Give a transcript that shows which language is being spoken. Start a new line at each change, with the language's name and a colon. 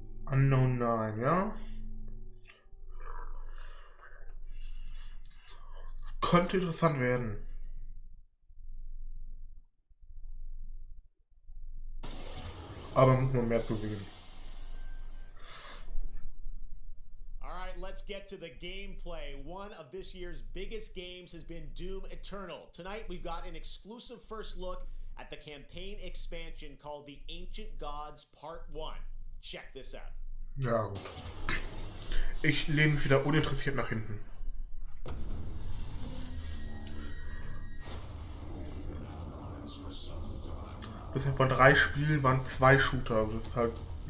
German: Unknown 9, ja? Das könnte interessant werden. Aber muss man mehr zu sehen.
English: Alright, let's get to the gameplay. One of this year's biggest games has been Doom Eternal. Tonight we've got an exclusive first look at the campaign expansion called The Ancient Gods Part 1. Check this out.
German: Ja, gut. Ich lehne mich wieder uninteressiert nach hinten. Bisher von 3 Spielen waren 2 Shooter. Also das ist halt.